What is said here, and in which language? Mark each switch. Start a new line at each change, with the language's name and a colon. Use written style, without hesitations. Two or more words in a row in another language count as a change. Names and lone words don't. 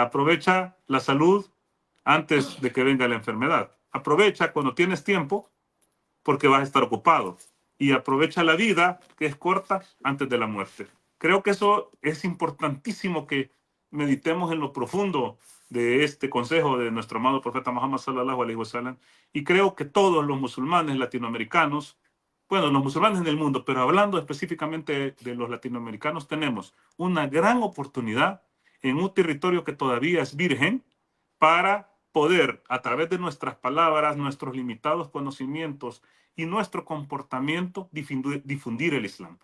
Spanish: Aprovecha la salud antes de que venga la enfermedad. Aprovecha cuando tienes tiempo porque vas a estar ocupado. Y aprovecha la vida, que es corta, antes de la muerte. Creo que eso es importantísimo, que meditemos en lo profundo de este consejo de nuestro amado profeta Muhammad
Arabic: صلى الله عليه وسلم.
Spanish: Y creo que todos los musulmanes latinoamericanos, bueno, los musulmanes en el mundo, pero hablando específicamente de los latinoamericanos, tenemos una gran oportunidad en un territorio que todavía es virgen para poder, a través de nuestras palabras, nuestros limitados conocimientos y nuestro comportamiento, difundir el Islam.